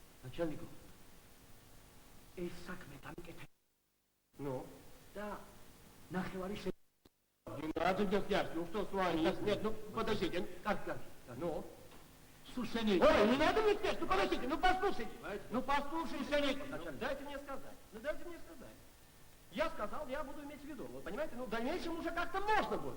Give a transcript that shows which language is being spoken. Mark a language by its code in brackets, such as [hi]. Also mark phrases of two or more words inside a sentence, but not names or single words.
[ru] Начальнику, [ka] ეს საქმე დამიკეთე. [ru] Ну, [ka] და ნახევარი [ru] радиофиарки, ну что с вами? Нет, ну подождите. Так. Ну? Слушай, Ой, не надо мне спешить, ну подождите, ну послушайте. Ну послушай, Шеник. Дайте мне сказать. Я сказал, я буду иметь в виду. Вы понимаете, ну в дальнейшем уже как-то можно будет.